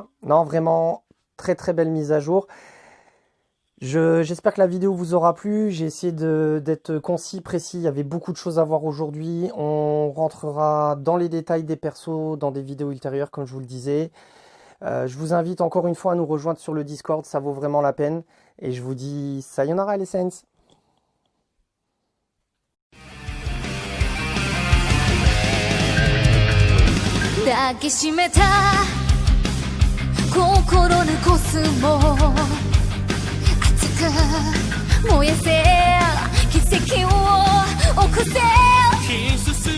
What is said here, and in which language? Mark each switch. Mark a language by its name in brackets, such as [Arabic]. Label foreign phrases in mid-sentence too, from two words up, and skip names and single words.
[French] Non, vraiment, très très belle mise à jour. J'espère que la vidéo vous aura plu. J'ai essayé d'être concis, précis. Il y avait beaucoup de choses à voir aujourd'hui. On rentrera dans les détails des persos dans des vidéos ultérieures, comme je vous le disais. Je vous invite encore une fois à nous rejoindre sur le Discord. Ça vaut vraiment la peine. Et je vous dis sayonara les Saints. [Japanese] 抱きしめた心のコスモ熱く燃やせ奇跡を起こせ